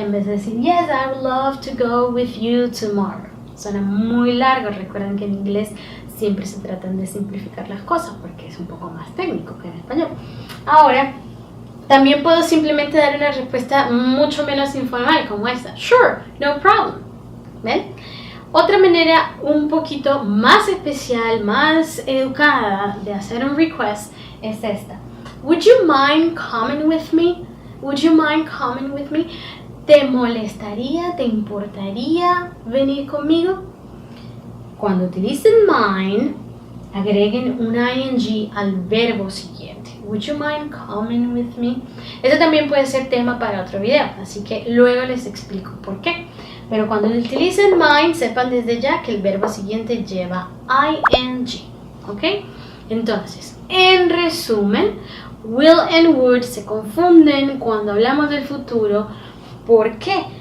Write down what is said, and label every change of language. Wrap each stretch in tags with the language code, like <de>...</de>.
<es>En vez de decir,</es> <en>yes, I would love to go with you tomorrow.</en> <es>Suena muy largo. Recuerden que en inglés siempre se tratan de simplificar las cosas porque es un poco más técnico que en español. Ahora, también puedo simplemente dar una respuesta mucho menos informal como esta.</es> <en>Sure, no problem.</en> <es>¿Ven? Otra manera un poquito más especial, más educada de hacer un request es esta.</es> <en>Would you mind coming with me? Would you mind coming with me?</en> <es>¿Te molestaría, te importaría venir conmigo? Cuando utilicen mind, agreguen un ing al verbo siguiente.</es> <en>Would you mind coming with me?</en> <es>Este también puede ser tema para otro video, así que luego les explico por qué. Pero cuando utilicen mind, sepan desde ya que el verbo siguiente lleva ing, ¿ok? Entonces, en resumen, will and would se confunden cuando hablamos del futuro. ¿Por qué?</es>